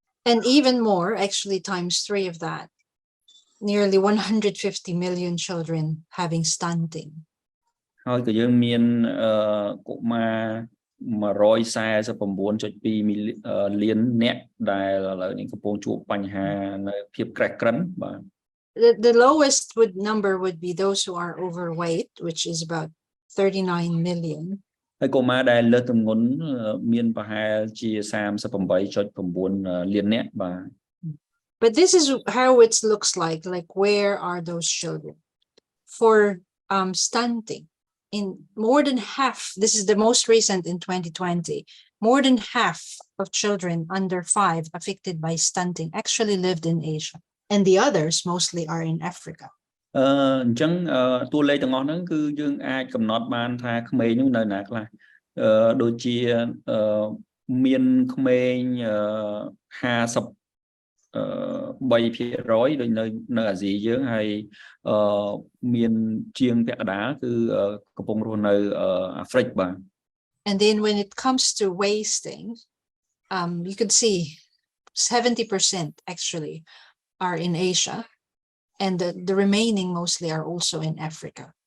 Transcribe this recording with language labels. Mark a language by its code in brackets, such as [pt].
[en] And even more, actually times 3 of that. Nearly 150 million children having stunting. [km] ហើយក៏យើងមានកុមារ 149.2 លាននាក់ដែលឥឡូវនេះកំពុងជួបបញ្ហានៅភាពក្រិះក្រឹនបាទ [en] The lowest number would be those who are overweight, which is about 39 million. [km] ហើយកុមារដែលលើសទម្ងន់មានប្រហែលជា 38.9 លាននាក់បាទ [en] But this is how it looks like where are those children? For stunting, in more than half, this is the most recent in 2020, more than half of children under 5 affected by stunting actually lived in Asia. And the others mostly are in Africa. [km] អញ្ចឹងតួលេខទាំងអស់ហ្នឹងគឺយើងអាចកំណត់បានថាក្មេងនោះនៅណាខ្លះដូចជាមានក្មេង 53% ដូចនៅអាស៊ីយើងហើយមានជាងពាក់កណ្ដាលគឺកំពុងរស់នៅអាហ្វ្រិកបាទ [en] And then when it comes to wasting, you could see 70% actually are in Asia and the remaining mostly are also in Africa.